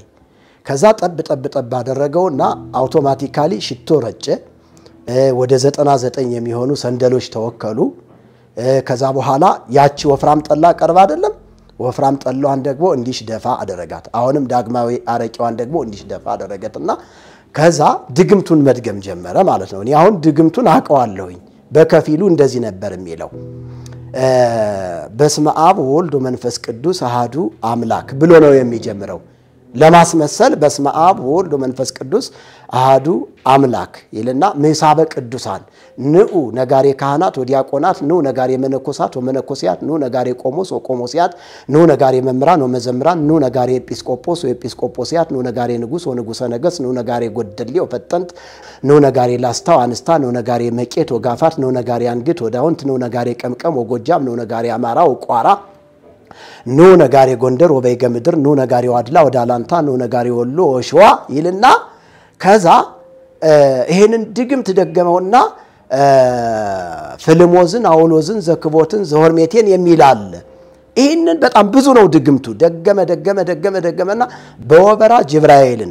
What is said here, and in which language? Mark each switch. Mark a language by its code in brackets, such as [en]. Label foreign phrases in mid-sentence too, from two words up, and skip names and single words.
[am] ከዛ ጠብ አደረገውና አውቶማቲካሊ ሽቶ ረጨ ወደ 99 የሚሆኑ ሰንደሎች ተወከሉ ከዛ በኋላ ያቺ ወፍራም ጠላ ቀርባ አይደለም ወፍራም ጠላዋን ደግሞ እንዲሽ ደፋ አደረጋት አሁንም ዳግማዊ አረቂዋን ደግሞ እንዲሽ ደፋ አደረገትና ከዛ ድግምቱን መድገም ጀመረ ማለት ነው እኔ አሁን ድግምቱን አቀዋለሁኝ በከፊሉ እንደዚህ ነበር የሚለው [gez] በስመ አብ ወልድ ወመንፈስ ቅዱስ አሃዱ አምላክ [am] ብሎ ነው የሚጀምረው ለማስመሰል [gez] በስመ አብ ወልድ ወመንፈስ ቅዱስ አሃዱ አምላክ ይልና ምሳበ ቅዱሳን ንዑ ነጋሪ ካህናት ወዲያቆናት ንዑ ነጋሪ መነኮሳት ወመነኮሲያት ንዑ ነጋሪ ቆሞስ ወቆሞሲያት ንዑ ነጋሪ መምራን ወመዘምራን ንዑ ነጋሪ ኤጲስቆጶስ ወኤጲስቆጶሲያት ንዑ ነጋሪ ንጉስ ወንጉሰ ነገስ ንዑ ነጋሪ ጎደልዮ ወፈጠንት ንዑ ነጋሪ ላስታው አንስታ ንዑ ነጋሪ መቄት ወጋፋት ንዑ ነጋሪ አንግት ወዳውንት ንዑ ነጋሪ ቀምቀም ወጎጃም ንዑ ነጋሪ አማራ ወቋራ ኑ ነጋሪ ጎንደር ወበይገምድር ኑ ነጋሪ ዋድላ ወዳላንታ ኑ ነጋሪ ወሎ ወሽዋ [am] ይልና ከዛ ይሄንን ድግም ተደገመውና ፍልሞዝን አውሎዝን ዘክቦትን ዘሆርሜቴን የሚላል ይሄንን በጣም ብዙ ነው ድግምቱ ደገመና በወበራ ጅብራኤልን